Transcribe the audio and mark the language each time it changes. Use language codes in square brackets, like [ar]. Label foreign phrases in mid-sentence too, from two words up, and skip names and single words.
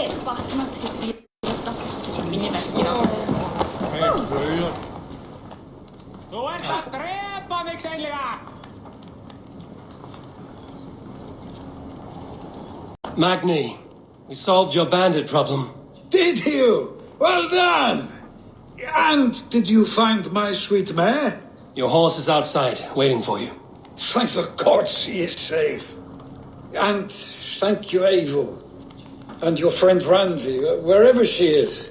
[is] Vaknað til síðasta minniverkina. Þú ert að drepa mig seinlega! Magni, [en] we solved your bandit problem. Did you? Well done! And did you find my sweet mare? Your horse is outside, waiting for you. Thank the gods he is safe. And thank you, Eivor. And your friend Randi, wherever she is.